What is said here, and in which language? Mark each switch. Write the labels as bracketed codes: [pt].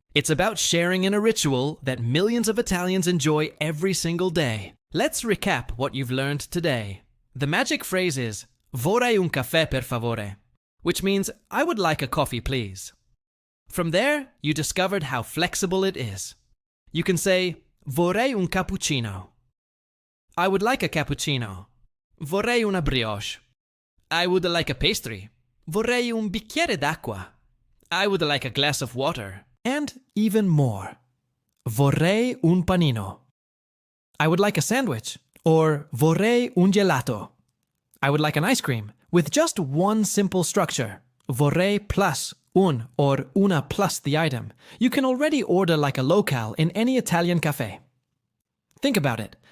[en] It's about sharing in a ritual that millions of Italians enjoy every single day. Let's recap what you've learned today. The magic phrase is [it] Vorrei un caffè per favore, [en] which means I would like a coffee please. From there, you discovered how flexible it is. You can say [it] Vorrei un cappuccino. [en] I would like a cappuccino. [it] Vorrei una brioche. [en] I would like a pastry. [it] Vorrei un bicchiere d'acqua. [en] I would like a glass of water. And even more. [it] Vorrei un panino. [en] I would like a sandwich. [it] Or vorrei un gelato. [en] I would like an ice cream. With just one simple structure, vorrei plus un or una plus the item, you can already order like a locale in any Italian café. Think about it.